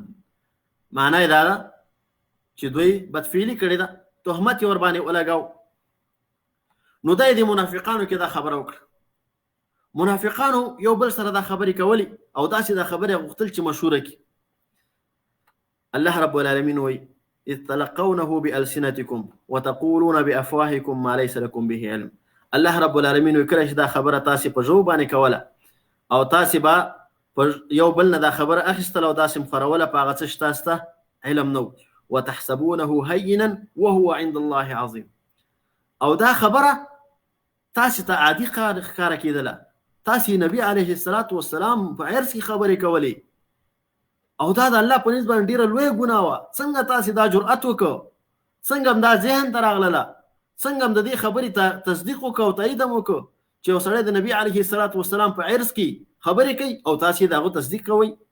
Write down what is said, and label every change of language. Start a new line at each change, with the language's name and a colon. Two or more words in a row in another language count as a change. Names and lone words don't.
Pashto: معنا یې دا ده چې دوی بدفعلي کړې ده، تهمت یې ورباندې ولګاو. نو دا یې د منافقانو کې دا خبره وکړه. منافقانو یو بل سره دا خبرې کولې او داسې دا خبرې غوښتل چې مشهوره کړي.
Arabic: الله رب العالمین وایي اذ تلقونه بألسنتكم وتقولون بأفواهكم ما ليس لكم به علم. الله رب العالمین
Pashto: وایي کله چې دا خبره تاسې په ژبو باندې کوله او تاسې به یو بل نه دا خبره اخیستله او داسې مخوروله په هغه څه چې تاسو ته علم نه و.
Arabic: وتحسبونه هینا وهو عند الله عظیم.
Pashto: او دا خبره تاسې ته عادي ښکاره کېدله، تاسې نبي
Arabic: علیه الصلاة والسلام
Pashto: په عرس کې خبرې کولې او دا د الله په نسبت باندې ډېره لویه ګناه وه. څنګه تاسې دا جرأت وکړو، څنګه هم دا ذهن ته راغلله، څنګه هم د دې خبرې ته تصدیق وکړو او تایید هم وکړو چې یو سړی د نبي
Arabic: علیه الصلاة والسلام
Pashto: په عرس کې خبرې کوي او تاسې د هغو تصدیق کوئ.